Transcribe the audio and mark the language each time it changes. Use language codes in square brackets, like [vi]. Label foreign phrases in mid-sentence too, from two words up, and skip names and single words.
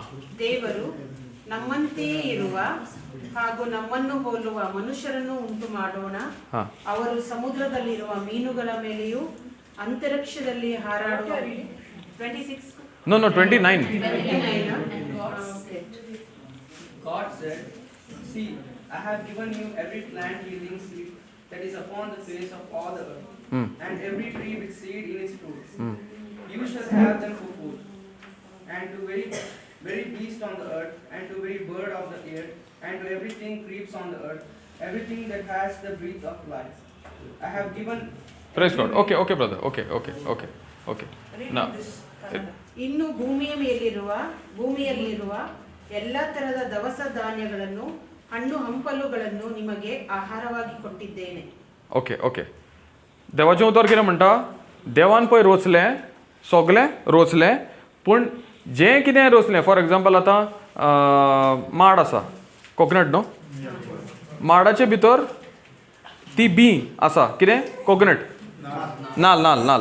[kn] ದೇವರು ನಮ್ಮಂತೆಯೇ ಇರುವ ಹಾಗೂ ನಮ್ಮನ್ನು ಹೋಲುವ ಮನುಷ್ಯರನ್ನು ಉಂಟು ಮಾಡೋಣ. ಹಾಂ ಅವರು ಸಮುದ್ರದಲ್ಲಿರುವ ಮೀನುಗಳ ಮೇಲೆಯೂ ಅಂತರಿಕ್ಷದಲ್ಲಿ ಹಾರಾಡುವ 26 [en] No, 29. 29 God said, "See, I have given you every plant yielding seed that is upon the face of all the earth, and every tree with seed in its fruits. You shall have them for food, and to very beast on the earth, and to every bird of the air, and to everything creeps on the earth, everything that has the breath of life. I have given." Praise God. Okay, brother. Okay. Read Now, this, Kannada. [kn] ಇನ್ನು ಭೂಮಿಯಲ್ಲಿರುವ ಎಲ್ಲ ತರಹದ ದವಸ ಧಾನ್ಯಗಳನ್ನು ಹಣ್ಣು ಹಂಪಲುಗಳನ್ನು ನಿಮಗೆ ಆಹಾರವಾಗಿ ಕೊಟ್ಟಿದ್ದೇನೆ. [en] Okay okay. [kok] देवाचें उतर कितें म्हणटा, देवान पळय रोचलें, सगलें रोचलें, पूण जें कितें रोचलें, [en] for example [kok] आतां माड आसा, कोकोनट न्हू, माडाचे भितर ती बी आसा, कितें कोकोनट, नाल्ल नाल्ल नाल्ल.